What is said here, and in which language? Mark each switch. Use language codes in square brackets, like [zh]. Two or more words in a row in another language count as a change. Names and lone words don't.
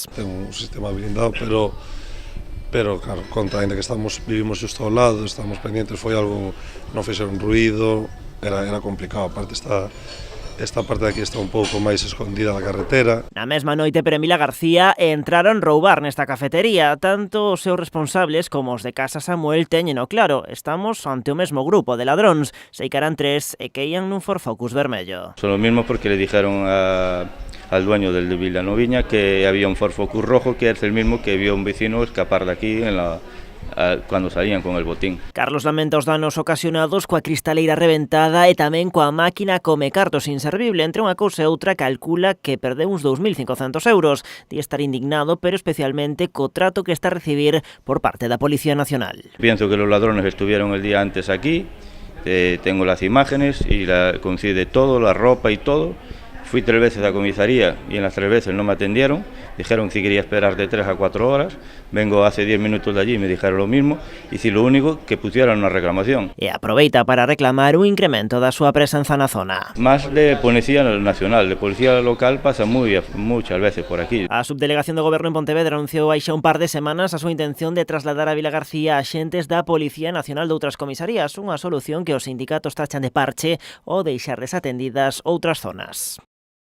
[gl] Ten un sistema blindado, pero claro, ainda que vivimos xusto ao lado, estamos pendientes, foi algo, non fixeron ruido, era complicado, aparte esta parte de aquí está un pouco máis escondida da carretera. Na mesma noite, pero en Vilagarcía, entraron roubar nesta cafetería. Tanto os seus responsables como os de Casa Samuel teñeno claro. Estamos ante o mesmo grupo de ladróns. Sei que eran 3 e que ían nun Ford Focus vermello. [es] Son lo mismo porque le dijeron al dueño del de Vilanoviña que había un Ford Focus rojo, que es el mismo que vio un vecino escapar de aquí cuando salían con el botín. [gl] Carlos lamenta os danos ocasionados coa cristaleira reventada e tamén coa máquina come cartos inservible. Entre unha cousa e outra, calcula que perdeu uns 2.500 euros. Di estar indignado, pero especialmente co trato que está a recibir por parte da Policía Nacional. [es] Pienso que los ladrones estuvieron el día antes aquí, tengo las imágenes y coincide todo, la ropa y todo. Fui 3 veces a comisaría y en las 3 veces no me atendieron, dijeron que quería esperar de 3 a 4 horas, vengo hace 10 minutos de allí y me dijeron lo mismo, y si lo único, que pusieran una reclamación. [gl] E aproveita para reclamar un incremento da súa presenza na zona. [es] Más de Policía Nacional, de Policía Local pasa muchas veces por aquí. [gl] A Subdelegación do Goberno en Pontevedra anunciou hai xa un par de semanas a súa intención de trasladar a Vilagarcía a axentes da Policía Nacional de outras comisarías, unha solución que os sindicatos tachan de parche ou deixar desatendidas outras zonas.